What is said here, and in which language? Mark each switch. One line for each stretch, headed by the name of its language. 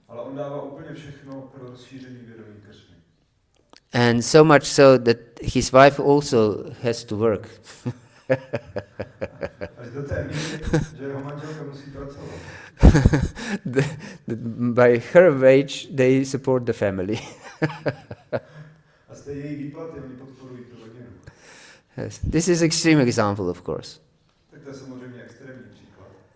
Czech: Ale on dává úplně všechno pro rozšíření vědomí Kršny.
English: And so much so that his wife also has to work.
Czech: Až do té míry, že jeho manželka musí pracovat.
English: By her wage, they support the family.
Czech: A z té její výplaty oni podporují tu rodinu.
English: Yes. This is extreme example, of course.
Czech: Tak to je samozřejmě extrémní příklad.